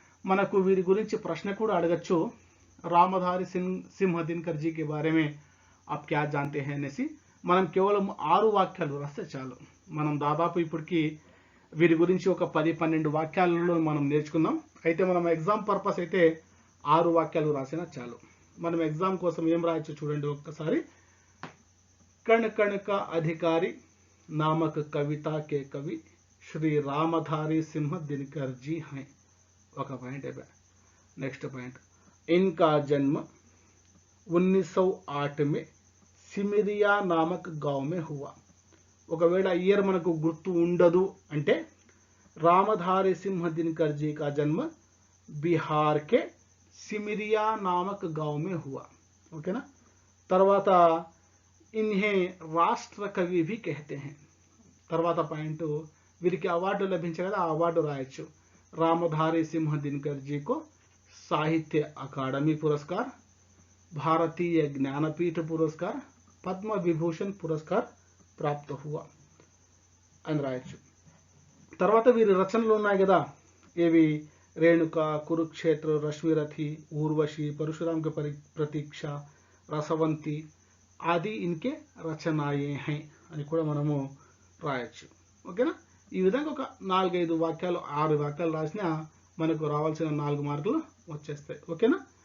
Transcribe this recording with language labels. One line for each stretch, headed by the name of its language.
Telugu: మనకు వీరి గురించి ప్రశ్న కూడా అడగచ్చు,
Hindi: రామధారి సింహ దినకర్ జీ కే బారే మే ఆప్ క్యా జాంతే హై
Telugu: అనేసి. మనం కేవలం 6 వాక్యాలు రాస్తే చాలు. మనం దాదాపు ఇప్పటికి వీరి గురించి ఒక 10-12 వాక్యాలలో మనం నేర్చుకుందాం. అయితే మనం ఎగ్జామ్ పర్పస్ అయితే 6 వాక్యాలు రాసినా చాలు. మనం ఎగ్జామ్ కోసం ఏం రాయొచ్చు చూడండి ఒక్కసారి.
Hindi: कण कण का अधिकारी नामक कविता के कवि श्री रामधारी सिंह दिनकर जी हैं.
Telugu: ఒక పాయింట్ అయిపోయా.
English: next point,
Hindi: इनका जन्म 1908 में सिमरिया नामक गांव में हुआ.
Telugu: ఒకవేళ ఇయర్ మనకు గుర్తు ఉండదు అంటే
Hindi: रामधारी सिंह दिनकर जी का जन्म बिहार के सिमरिया नामक गांव में हुआ.
Telugu: ఓకేనా.
Hindi: తర్వాత इन्हें రాష్ట్ర కవి भी कहते हैं.
Telugu: తర్వాత పాయింట్, వీరికి అవార్డు లభించాయి కదా, ఆ అవార్డు రాయొచ్చు.
Hindi: रामधारी सिंह दिनकर जी को साहित्य अकादमी पुरस्कार, भारतीय ज्ञानपीठ पुरस्कार, पद्म विभूषण पुरस्कार प्राप्त हुआ
Telugu: అని రాయొచ్చు. తర్వాత వీరి రచనలు ఉన్నాయి కదా, ఏవి రేణుక, కురుక్షేత్ర, రశ్మిరథి, ఊర్వశి, परशुराम के प्रतीक्षा, రసవంతి
Hindi: ఆది ఇన్కే రచనాయే హై
Telugu: అని కూడా మనము రాయొచ్చు. ఓకేనా. ఈ విధంగా ఒక 4-5 వాక్యాలు 6 వాక్యాలు రాసినా మనకు రావాల్సిన 4 మార్కులు వచ్చేస్తాయి. ఓకేనా.